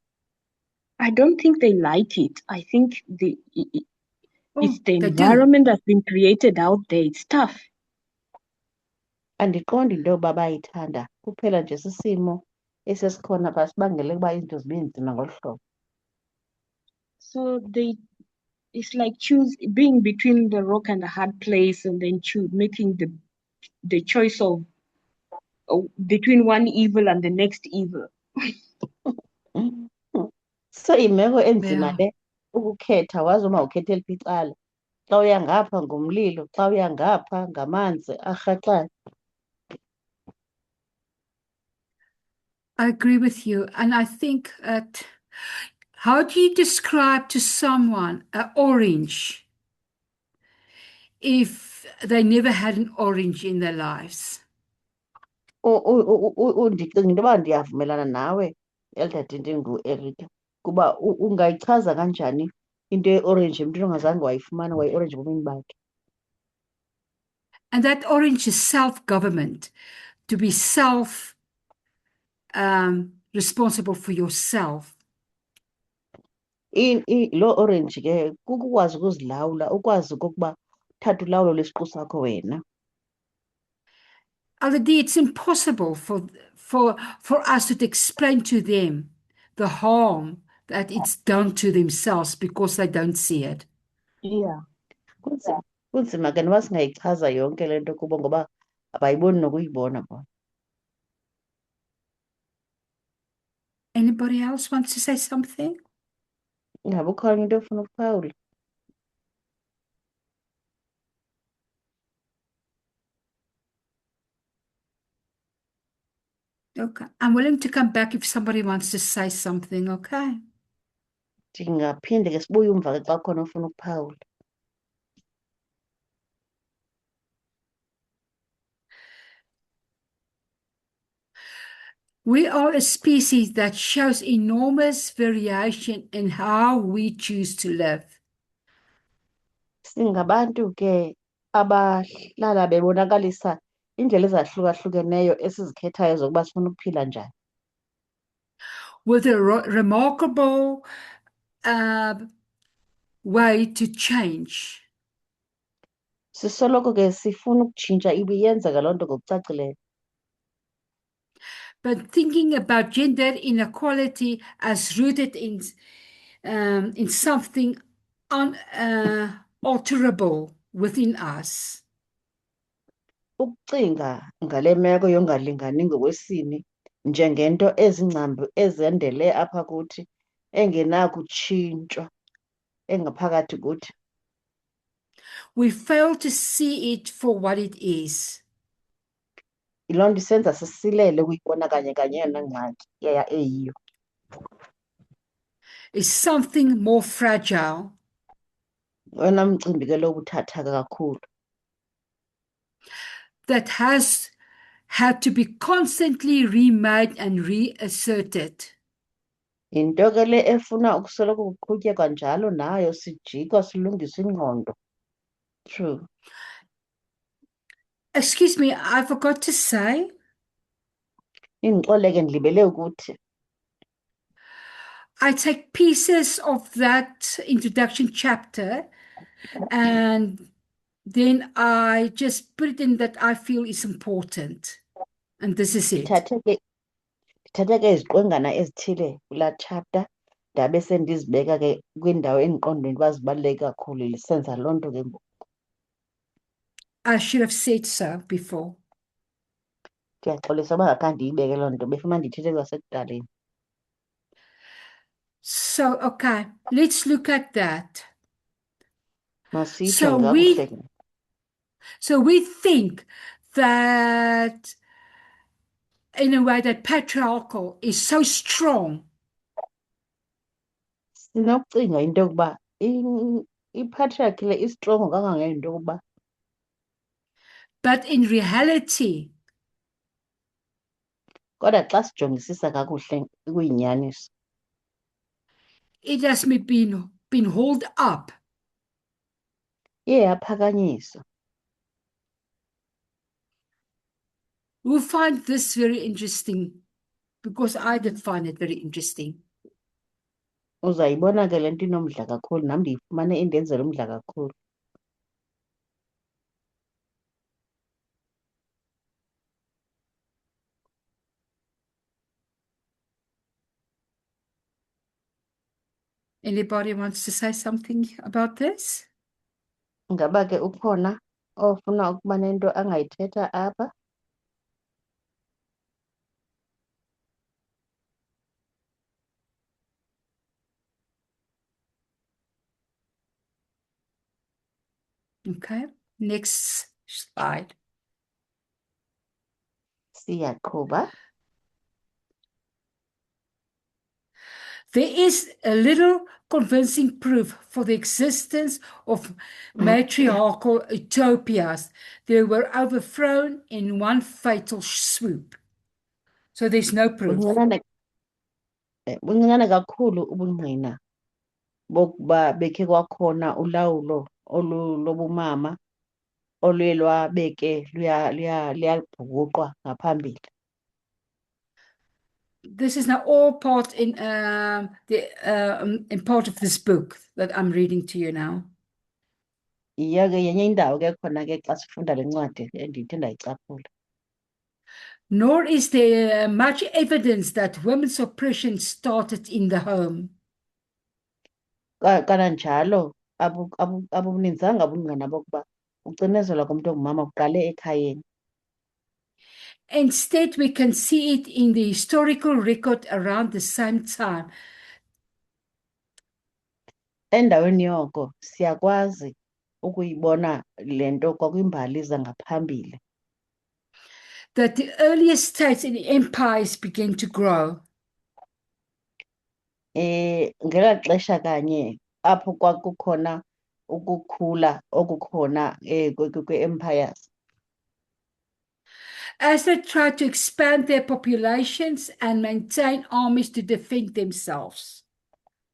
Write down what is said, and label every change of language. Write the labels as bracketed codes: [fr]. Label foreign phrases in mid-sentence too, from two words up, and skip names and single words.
[en] I don't think they like it. I think it's the They do. environment that's been created out there. It's tough. [xh] Andiqondi into yoba bayayithanda kuphela nje sisimo esesikhona phaa sibangele ukuba izinto zibe nzima ngolu hlobo. [en] So it's like being between the rock and a hard place, and then making the choice of between one evil and the next evil. [xh] So imeko enzima [en] Yeah. [xh] le ukukhetha wazi uma ukhetha eliphi icala xa uya ngapha ngumlilo xa uya ngapha ngamanzi arhaxayo. [en] I agree with you. And I think that how do you describe to someone an orange if they never had an orange in their lives? [xh] Ndicinga into yoba ndiyavumelana nawe Elder Dintingu Erika kuba ungayichaza kanjani into ye-orange emntwini ongazange wayifumana wayi-orange ebomini bakhe. [en] And that orange is self-government, to be responsible for yourself. [xh] Loo orange ke kukukwazi ukuzilawula ukwazi okokuba uthathe ulawulo lwesiqu sakho wena. [en] Already, it's impossible for us to explain to them the harm that it's done to themselves because they don't see it. Yeah. [xh] Kunzima ke noba singayichaza yonke le nto kubo ngoba abayiboni nokuyibona bona. [en] Anybody else wants to say something? [xh] Ingabe ukhona into ofuna ukuphawula? [en] Okay. I'm willing to come back if somebody wants to say something, okay? [xh] Ndingaphinde ke sibuye umva ke xa khona ofuna ukuphawula. [en] We are a species that shows enormous variation in how we choose to live. [xh] Singabantu ke abahlala bebonakalisa indlela ezahlukahlukeneyo esizikhethayo zokuba sifuna ukuphila njani. [en] with a remarkable way to change. [xh] Sisoloko ke sifuna ukutshintsha ibiyenzeka loo nto ngokucacileyo. [en] But thinking about gender inequality as rooted in something unalterable within us. [xh] Ukucinga ngale meko yongalingani ngokwesini njengento ezingcambu ezendele apha kuthi engenakutshintshwa engaphakathi kuthi. [en] We fail to see it for what it is. [xh] Yiloo nto isenza sisilele ukuyibona kanye kanye yona ngxaki eyiyo. [en] Is something more fragile. [xh] Wena mcimbi ke lo buthathaka kakhulu. [en] That has had to be constantly remade and reasserted. [xh] Yinto ke le efuna ukusoloko kuqhutyekwa njalo nayo sijikwa silungisa ingqondo. [en] True. Excuse me, I forgot to say, [xh] Indixole ke ndilibele ukuthi [en] I take pieces of that introduction chapter and then I just put it in that I feel is important. And this is it. [xh] ndithathe ke iziqwengana ezithile kulaa chapter ndabe sendizibeka ke kwindawo endiqondweni uba zibaluleke kakhulu lisenza loo nto ke ngoku. [en] I should have said so before. [xh] Ndiyaxolisa uba ngakhange ndiyibeke loo nto befuna ndithethe kwasekudaleni. [en] So, okay, let's look at that. [xh] Masitsho So kakuhle ke. [en] So we think that in a way that patriarchal is so strong. [xh] Sinokucinga into yokuba ipatriarchy le istrongo kangangento yokuba [en] But in reality, [xh] kodwa xa sijongisisa kakuhle kuyinyaniso [en] it has been hauled up. [xh] iye yaphakanyiswa. [en] We'll find this very interesting because I did find it very interesting. [xh] Uzayibona ke le nto inomdla kakhulu nam ndiyifumane indenzela umdla kakhulu. [en] Anybody wants to say something about this? [xh] Ngaba ke ukhona ofuna ukuba nento angayithetha apha? [en] Okay, next slide. [xh] Siyaqhuba. [en] There is a little convincing proof for the existence of matriarchal utopias. They were overthrown in one fatal swoop. So there's no proof. [xh] Buncinane kakhulu ubungqina bokuba bekhe kwakhona ulawulo lobumama oluye lwabeke luyabhukuqwa ngaphambili. [en] This is now all part in part of this book that I'm reading to you now. [xh] Iya ke yenye indawo ke khona ke xa sifunda le ncwadi endithi ndayicaphula. [en] Nor is there much evidence that women's oppression started in the home. [xh] Kananjalo abubuninzanga ubungqina bokuba ucinezelwa komntu ongumama kuqale ekhayeni. [en] Instead, we can see it in the historical record around the same time. [xh] Endaweni yoko siyakwazi ukuyibona le nto kwakwimbali zangaphambili. [en] That the earliest states and empires began to grow. [xh] Ngela xesha kanye apho kwakukhona ukukhula okukhona kwe-empires. [en] As they tried to expand their populations and maintain armies to defend themselves.